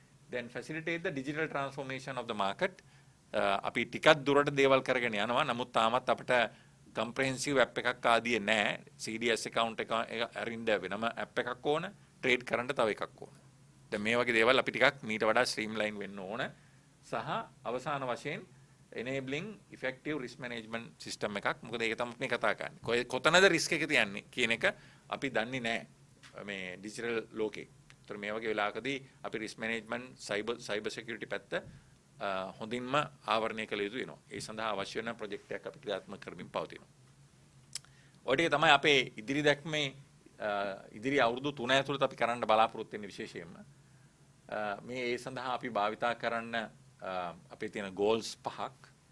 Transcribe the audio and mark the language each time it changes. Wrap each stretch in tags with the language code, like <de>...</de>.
<en>Then facilitate the digital transformation of the market.</en> <si>අපි ටිකක් දුරට දේවල් කරගෙන යනවා. නමුත් තාමත් අපිට comprehensive app එකක් ආදී නැහැ. CDS account එක අරින්න වෙනම app එකක් ඕන. trade කරන්න තව එකක් ඕන. දැන් මේ වගේ දේවල් අපි ටිකක් මීට වඩා streamline වෙන්න ඕන. සහ අවසාන වශයෙන්</si> <en>enabling effective risk management system</en> <si>එකක්. මොකද ඒක තමයි මේ කතා කරන්නේ. කොතනද risk එක තියන්නේ කියන එක අපි දන්නේ නැහැ මේ digital ලෝකේ. ඒතර මේ වගේ වෙලාවකදී අපි risk management cyber security පැත්ත හොඳින්ම ආවරණය කළ යුතු වෙනවා. ඒ සඳහා අවශ්‍ය වෙන ප්‍රොජෙක්ට් එකක් අපි ක්‍රියාත්මක කරමින් පවතිනවා. ඔය ටික තමයි අපේ ඉදිරි දැක්මේ ඉදිරි අවුරුදු 3 ඇතුළත අපි කරන්න බලාපොරොත්තු වෙන විශේෂයෙන්ම මේ ඒ සඳහා අපි භාවිතා කරන්න අපේ තියෙන goals 5ක්.</si>